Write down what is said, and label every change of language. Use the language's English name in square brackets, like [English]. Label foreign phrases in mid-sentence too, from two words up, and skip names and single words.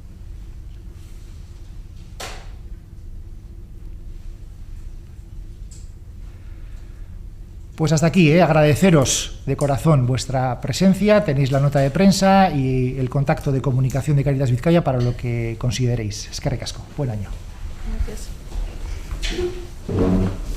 [Spanish] Pues hasta aquí, agradeceros de corazón vuestra presencia. Tenéis la nota de prensa y el contacto de comunicación de Cáritas Vizcaya para lo que consideréis. [Basque] Eskerrik asko. [Spanish] Buen año. Gracias.